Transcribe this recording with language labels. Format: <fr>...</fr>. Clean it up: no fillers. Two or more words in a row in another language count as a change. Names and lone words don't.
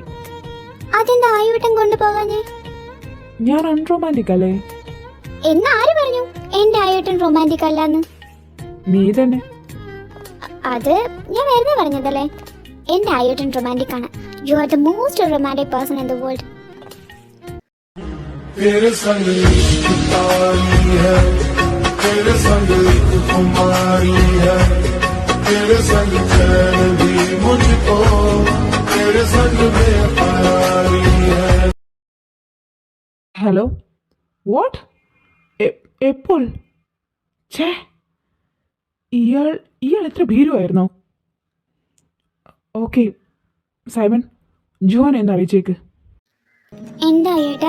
<ml>അതെന്താ ആയുവേട്ടൻ കൊണ്ടുപോകാഞ്ഞേ? ഞാൻ അൺറൊമാൻറ്റിക് അല്ലേ? എന്ന് ആര് പറഞ്ഞു എന്റെ ആയുവേട്ടൻ റൊമാൻറ്റിക് അല്ലാന്ന്? നീ തന്നെ. അത് ഞാൻ വെറുതെ പറഞ്ഞതല്ലേ. എന്റെ ആയുവേട്ടൻ റൊമാൻറ്റിക് ആണ്.</ml> <en>You are the most romantic person in the world.</en> <hi>तेरे संग तारी है, तेरे संग कुमारी है, तेरे संग चैन भी मुझको, तेरे संग बेकरारी है.</hi> <en>Hello, what?</en> <ml>എപ്പോൾ? ഛേ, ഇയാൾ എത്ര ഭീരുവായിരുന്നോ? ഓക്കെ സൈമൺ, ജോൻ എന്ന് അറിയിച്ചേക്ക്. എന്താ ആയുവേട്ടാ?</ml>